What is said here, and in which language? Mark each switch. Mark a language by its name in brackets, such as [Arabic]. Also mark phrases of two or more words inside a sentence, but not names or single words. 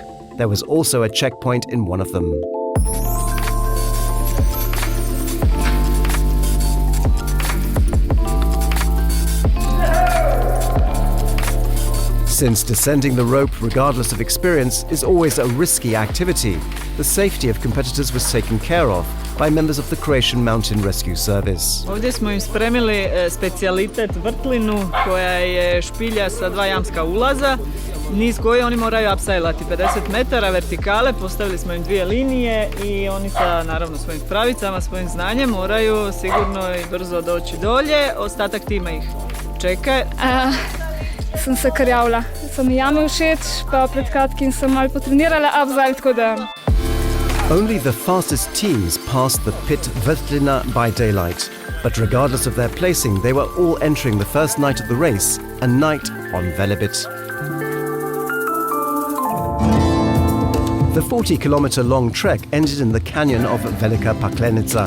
[English] There was also a checkpoint in one of them. Since descending the rope, regardless of experience, is always a risky activity, the safety of competitors was taken care of by members of the Croatian Mountain Rescue Service. [Croatian] Ovdje smo im spremili specijalitet vrtlinu koja je špilja sa 2 jamska ulaza, niz koje oni moraju apsajlati 50 metara vertikale, postavili smo im 2 linije i oni sa naravno svojim pravicama, svojim znanjem moraju sigurno i brzo doći dolje, ostatak tima ih čeka. [Slovenian] Sem se kar javila. So mi jame všeč, pa pred kratkim sem malo potrenirala abzal, tako da... [English] Only the fastest teams passed the pit Vrtlina by daylight, but regardless of their placing, they were all entering the first night of the race, a night on Velebit. The 40-kilometer-long trek ended in the canyon of Velika Paklenica.